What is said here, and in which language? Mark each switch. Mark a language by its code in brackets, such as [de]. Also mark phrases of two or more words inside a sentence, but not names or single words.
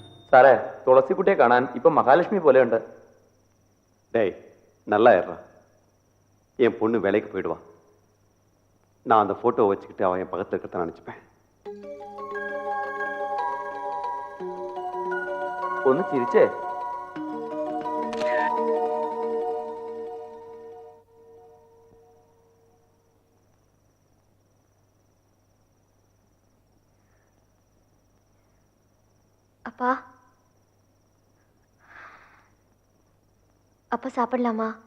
[ml] സാറേ തുളസിക്കുട്ടിയെ കാണാൻ ഇപ്പൊ മഹാലക്ഷ്മി പോലെയുണ്ട്. [ta] டேய் நல்லா ஏறா, என் பொண்ணு வேலைக்கு போயிடுவான். நான் அந்த போட்டோவை வச்சுக்கிட்டு அவன் என் பக்கத்தில் இருக்கிறத நினச்சிப்பேன். [ml] ഒന്ന് ചിരിച്ചേ. [ta] அப்பா அப்பா சாப்பிடலாமா?